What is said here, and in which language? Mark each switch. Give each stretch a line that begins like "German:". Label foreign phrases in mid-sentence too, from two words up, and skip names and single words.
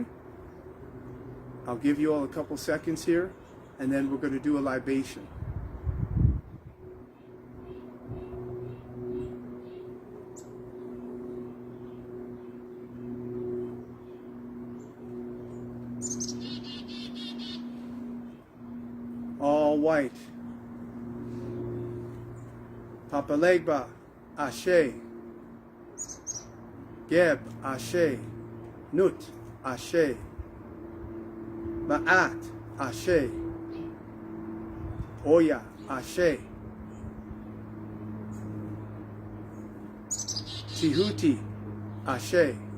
English: I'll give you all a couple seconds here, and then we're going to do a libation. All white. Papalegba, Ashe. Geb, Ashe. Nut, Ashe. Ma'at, Ashe. Oya, Ashe. Tihuti, Ashe.